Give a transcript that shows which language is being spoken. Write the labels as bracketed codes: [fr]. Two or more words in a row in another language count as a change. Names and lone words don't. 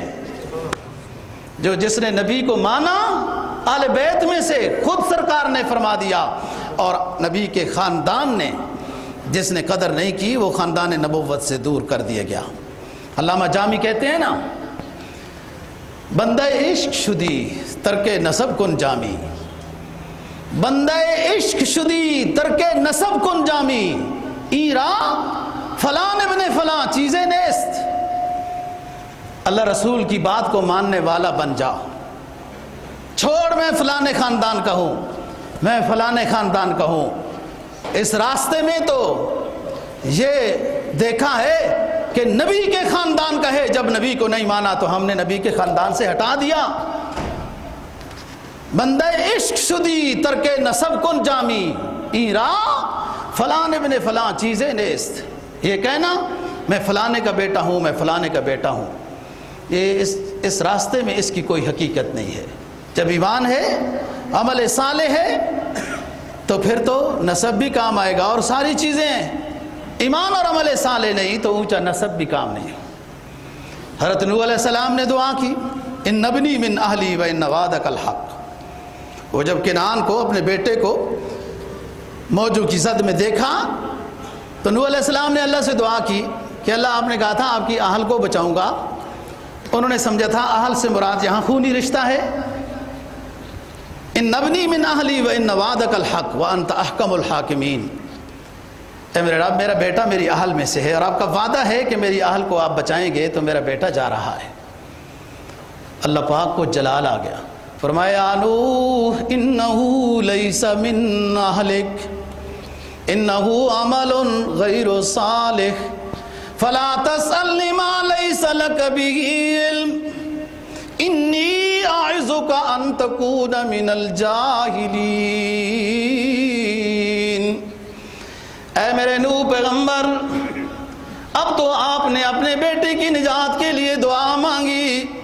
[ur] جو جس نے نبی کو مانا آل بیت میں سے، خود سرکار نے فرما دیا، اور نبی کے خاندان نے جس نے قدر نہیں کی وہ خاندان نبوت سے دور کر دیا گیا۔ علامہ جامی کہتے ہیں نا، [fa] بندہ عشق شدی ترک نسب کن جامی، بندہ عشق شدی ترک نسب کن جامی، ایرا فلان ابن فلان چیزیں نیست۔ [ur] اللہ رسول کی بات کو ماننے والا بن جا، چھوڑ میں فلانے خاندان کا ہوں، میں فلانے خاندان کا ہوں۔ اس راستے میں تو یہ دیکھا ہے کہ نبی کے خاندان کا ہے، جب نبی کو نہیں مانا تو ہم نے نبی کے خاندان سے ہٹا دیا۔ [fa] بندہ عشق شدی ترک نسب کن جامی، ایرا فلان ابن فلان چیزیں نیست، [ur] یہ کہنا میں فلانے کا بیٹا ہوں، میں فلانے کا بیٹا ہوں، یہ اس راستے میں اس کی کوئی حقیقت نہیں ہے۔ جب ایمان ہے، عمل صالح ہے، تو پھر تو نسب بھی کام آئے گا اور ساری چیزیں۔ ایمان اور عمل صالح نہیں تو اونچا نسب بھی کام نہیں۔ [ar] حضرت نوح علیہ السلام نے دعا کی، ان ابنی من اہلی و ان وعدک الحق۔ [ur] وہ جب کنعان کو، اپنے بیٹے کو موجوں کی زد میں دیکھا تو نوح علیہ السلام نے اللہ سے دعا کی کہ اللہ آپ نے کہا تھا آپ کی اہل کو بچاؤں گا، انہوں نے سمجھا تھا اہل سے مراد یہاں خونی رشتہ ہے. [ar] ان نبنی من اہلی و ان وعدک الحق وانت احکم الحاکمین. [ur] اے میرے رب میرا بیٹا میری اہل میں سے ہے اور آپ کا وعدہ ہے کہ میری اہل کو آپ بچائیں گے تو میرا بیٹا جا رہا ہے. اللہ پاک کو جلال آ گیا. [ar] فرمایا نوح انہو لیس من اہلک انہو عمل غیر صالح فلا تسألنی ما لیس لک بہ علم انی اعظک ان تکون من الجاہلین. [ur] اے میرے نوح پیغمبر اب تو آپ نے اپنے بیٹے کی نجات کے لیے دعا مانگی.